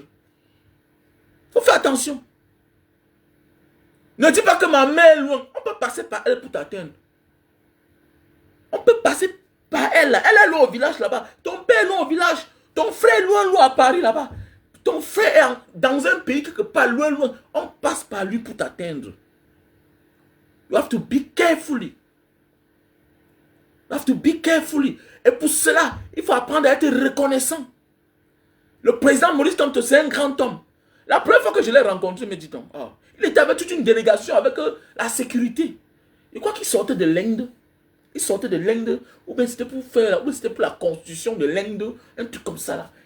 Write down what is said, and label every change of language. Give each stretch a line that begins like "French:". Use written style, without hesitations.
French: Il faut faire attention. Ne dis pas que ma mère est loin. On peut passer par elle pour t'atteindre. On peut passer par elle là. Elle est loin au village là-bas. Ton père est loin au village. Ton frère est loin, loin à Paris là-bas. Ton frère est dans un pays quelque part loin, loin. On passe par lui pour t'atteindre.
English: You have to be carefully. You have to be carefully.
French: Et pour cela, il faut apprendre à être reconnaissant. Le président Maurice Kamto, c'est un grand homme. La première fois que je l'ai rencontré, me dit-on, il était avec toute une délégation avec la sécurité. Je crois qu'il sortait de l'Inde. Il sortait de l'Inde, ou bien c'était pour faire, ou c'était pour la constitution de l'Inde, un truc comme ça là.